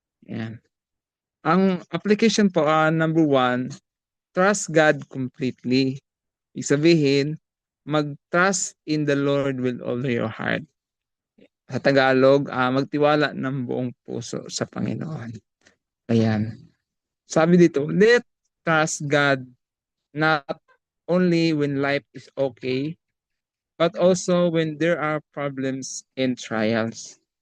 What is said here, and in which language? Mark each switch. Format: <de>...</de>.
<tl>Yan. Ang</tl> <en>application po, number 1, trust God completely.</en> <tl>Ibig sabihin,</tl> <en>mag-trust in the Lord with all your heart.</en> <tl>Sa Tagalog, magtiwala ng buong puso sa Panginoon. Ayan. Sabi dito,</tl> <en>let trust God not only when life is okay, but also when there are problems and trials.</en>